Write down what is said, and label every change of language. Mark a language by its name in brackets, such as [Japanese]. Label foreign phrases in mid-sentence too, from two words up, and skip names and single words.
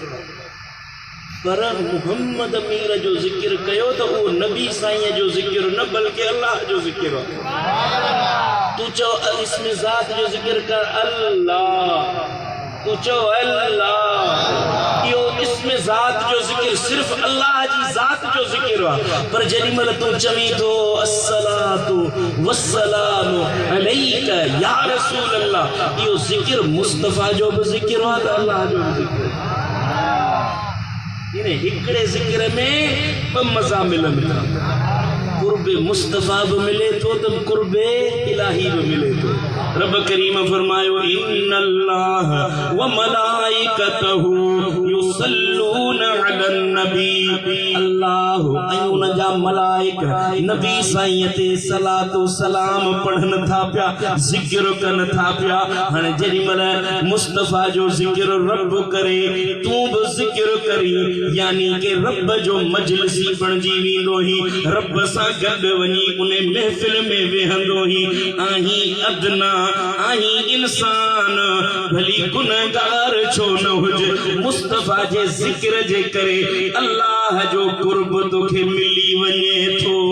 [Sindhi] पर मुहम्मद मीर जो ज़िक्र कयो त उहो नबी साईं जो ज़िक्र न बल्कि अल्लाह जो ज़िक्र आहे। तू चओ इस्म ज़ात जो ज़िक्र कर अल्लाह, तू चओ अल्लाह। इहो इस्म ज़ात जो ज़िक्र सिर्फ़ अल्लाह जी ज़ात जो ज़िक्र आहे। पर जेॾीमहिल तू चवीं थो [Arabic] الصلاة والسلام عليك يا رسول الله, [Sindhi] इहो ज़िक्र मुस्तफ़ा जो बि ज़िक्र आहे त अल्लाह जो बि ज़िक्र आहे। इन हिकिड़े ज़िक्र में ॿ मज़ा मिलनि था। कुर्ब मुस्तफ़ा भी मिले तो कुर्ब इलाही भी मिले तो। रब करीम फरमायो [Arabic] إن الله وملائكته يصلون على النبي. [Sindhi] अल्लाह अयुन जा मलाइक नबी साईं ते सलातो सलाम पढ़न था पिया, जिक्र कन था पिया। हाणे जेॾीमहिल मुस्तफ़ा जो जिक्र रब करे तू भी जिक्र करी, यानी के रब जो मजलिसी बणजी वेंदो ही, रब सां गॾु वञी उन महफ़िल में वेहंदो ही। आही अदना आही इंसान भली गुनहगार छो न हुजे, मुस्तफ़ा जे जिक्र जे करे अल्लाह जो कुर्ब तोखे मिली वञे थो।